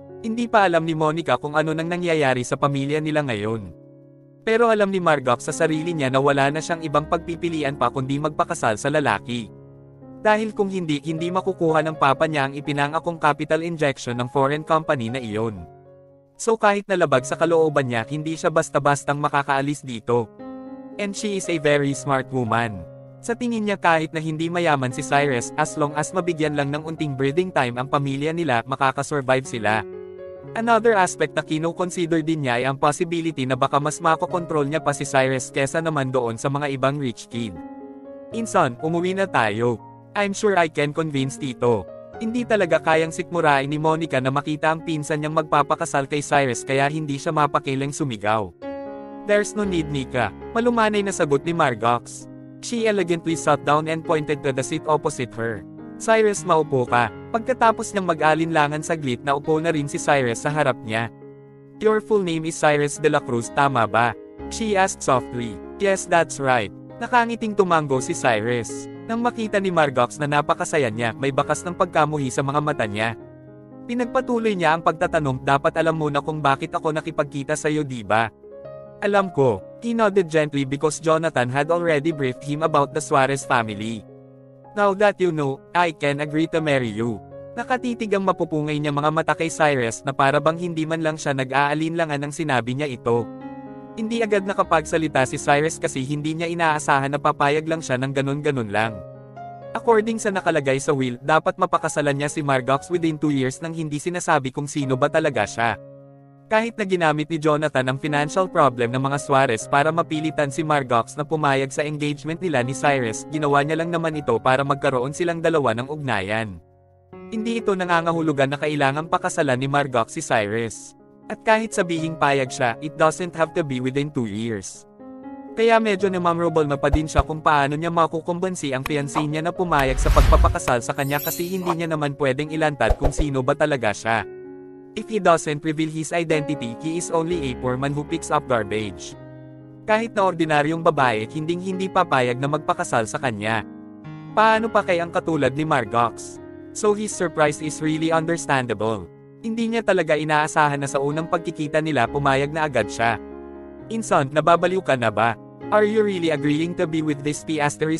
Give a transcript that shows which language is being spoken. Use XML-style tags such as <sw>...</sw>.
<tl>Hindi pa alam ni Monica kung ano nang nangyayari sa pamilya nila ngayon. Pero alam ni Margot sa sarili niya na wala na siyang ibang pagpipilian pa kundi magpakasal sa lalaki. Dahil kung hindi makukuha ng papa niya ang ipinangakong</tl> <en>capital injection</en> <tl>ng</tl> <en>foreign company</en> <tl>na iyon. So kahit nalabag sa kalooban niya hindi siya basta-bastang makakaalis dito.</tl> <en>And she is a very smart woman.</en> <tl>Sa tingin niya kahit na hindi mayaman si Cyrus</tl> <en>as long as</en> <tl>mabigyan lang ng unting</tl> <en>breathing time</en> <tl>ang pamilya nila makakasurvive sila.</tl> <en>Another aspect</en> <tl>na kino-consider din niya ay ang possibility na baka mas makokontrol niya pa si Cyrus kesa naman doon sa mga ibang</tl> <en>rich kid.</en> <tl>Inson, umuwi na tayo.</tl> <en>I'm sure I can convince Tito.</en> <tl>Hindi talaga kayang sikmurain ni Monica na makita ang pinsan niyang magpapakasal kay Cyrus kaya hindi siya mapakilang sumigaw.</tl> <en>There's no need,</en> <tl>Nika. Malumanay na sagot ni Margox.</tl> <en>She elegantly sat down and pointed to the seat opposite her.</en> <tl>Cyrus, maupo ka. Pagkatapos niyang mag-alinlangan saglit na upo na rin si Cyrus sa harap niya.</tl> <en>Your full name is Cyrus de la Cruz,</en> <tl>tama ba?</tl> <en>She asked softly. Yes, that's right.</en> <tl>Nakangiting tumango si Cyrus. Nang makita ni Margox na napakasaya niya, may bakas ng pagkamuhi sa mga mata niya. Pinagpatuloy niya ang pagtatanong, dapat alam mo na kung bakit ako nakipagkita sa iyo, di ba? Alam ko,</tl> <en>he nodded gently because Jonathan had already briefed him about the Suarez family. Now that you know, I can agree to marry you.</en> <tl>Nakatitig ang mapupungay niya mga mata kay Cyrus na para bang hindi man lang siya nag-aalinlangan ng sinabi niya ito. Hindi agad nakapagsalita si Cyrus kasi hindi niya inaasahan na papayag lang siya ng ganun-ganun lang. According sa nakalagay sa will, dapat mapakasalan niya si Margox</tl> <en>within 2 years</en> <tl>nang hindi sinasabi kung sino ba talaga siya. Kahit na ginamit ni Jonathan ang</tl> <en>financial problem</en> <tl>ng mga Suarez para mapilitan si Margox na pumayag sa engagement nila ni Cyrus, ginawa niya lang naman ito para magkaroon silang dalawa ng ugnayan. Hindi ito nangangahulugan na kailangang pakasalan ni Margox si Cyrus. At kahit sabihing payag siya,</tl> <en>it doesn't have to be within 2 years.</en> <tl>Kaya medyo memorable na pa din siya kung paano niya makukumbansi ang fiancé niya na pumayag sa pagpapakasal sa kanya kasi hindi niya naman pwedeng ilantad kung sino ba talaga siya.</tl> <en>If he doesn't reveal his identity, he is only a poor man who picks up garbage.</en> <tl>Kahit na ordinaryong babae, hindi papayag na magpakasal sa kanya. Paano pa kaya ang katulad ni Margox?</tl> <en>So his surprise is really understandable.</en> <tl>Hindi niya talaga inaasahan na sa unang pagkikita nila pumayag na agad siya.</tl> <en>Inson,</en> <tl>nababaliw ka na ba?</tl> <en>Are you really agreeing to be with this P**********?</en>